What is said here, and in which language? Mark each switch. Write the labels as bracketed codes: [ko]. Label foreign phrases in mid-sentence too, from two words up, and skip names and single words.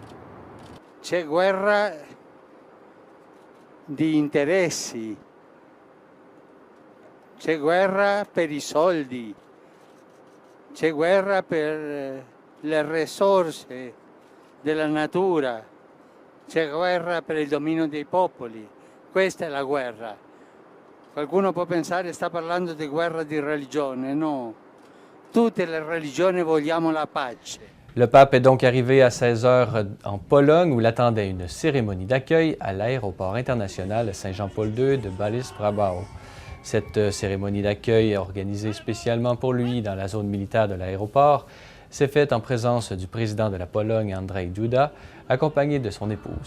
[it] C'è guerra di interessi, c'è guerra per i soldi, c'è guerra per le risorse della natura, c'è guerra per il dominio dei popoli. Questa è la guerra. Qualcuno può pensare sta parlando di guerra di religione. No, tutte le religioni vogliamo la pace. [fr] Le pape est donc arrivé à 16 heures en Pologne où l'attendait une cérémonie d'accueil à l'aéroport international Saint-Jean-Paul II de Balisz-Brabant. Cette cérémonie d'accueil, organisée spécialement pour lui dans la zone militaire de l'aéroport, s'est faite en présence du président de la Pologne, Andrzej Duda, accompagné de son épouse.